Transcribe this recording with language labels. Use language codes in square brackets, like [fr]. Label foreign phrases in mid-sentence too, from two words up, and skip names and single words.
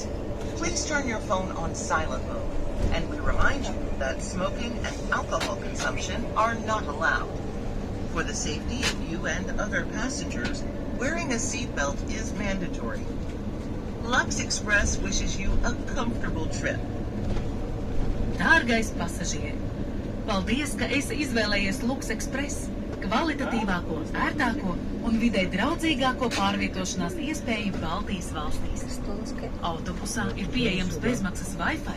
[en] Please turn your phone on silent mode, and we remind you that smoking and alcohol consumption are not allowed. For the safety of you and other passengers, wearing a seatbelt is mandatory. Lux Express wishes you a comfortable trip. [lv] Dārgais pasažieri, paldies, ka esi izvēlējies Lux Express, kvalitatīvāko, ērtāko un vidē draudzīgāko pārvietošanās iespēju Baltijas valstīs. Autobusā ir pieejams bezmaksas Wi-Fi.